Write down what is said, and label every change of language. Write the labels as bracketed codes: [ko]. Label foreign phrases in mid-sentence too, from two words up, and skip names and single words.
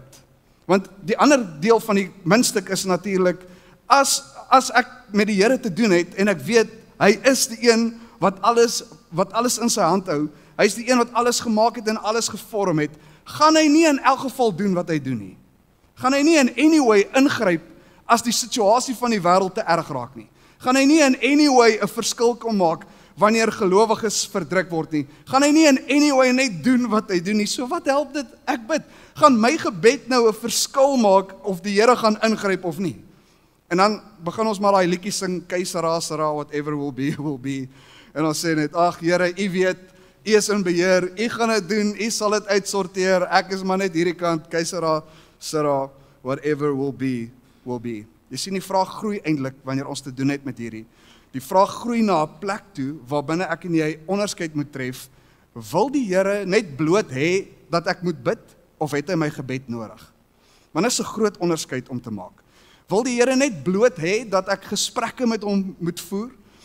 [af] Want die ander deel van die muntstuk is natuurlik, as ek met die Here te doen het, en ek weet, hy is die een wat alles in sy hand hou, hy is die een wat alles gemaak het en alles gevorm het, gaan hy nie in elk geval doen wat hy doen nie. Gaan hy nie [en] in any way [af] ingryp as die situasie van die wêreld te erg raak nie. Gaan hy nie [en] in any way [af] 'n verskil kom maak wanneer gelowiges verdruk word nie. Gaan hy nie [en] in any way [af] net doen wat hy doen nie. So wat help dit? Ek bid. Gaan my gebed nou 'n verskil maak of die Here gaan ingryp of nie? En dan begin ons maar daai liedjie sing, Keisara, [en] Sara, whatever will be. [af] En ons sê net, ag Here, U weet, U is in beheer, U gaan dit doen, U sal dit uitsorteer, ek is maar net hierdie kant, Keisara, [en] Sara, whatever will be. [af] Jy sien, die vraag groei eintlik wanneer ons te doen het met hierdie. Die vraag groei na 'n plek toe, waar binne ek en jy onderskeid moet tref, wil die Here net bloot hê dat ek moet bid, of het hy my gebed nodig? Want dit is 'n groot onderskeid om te maak. Wil die Here net bloot hê dat ek gesprekke met hom moet voer?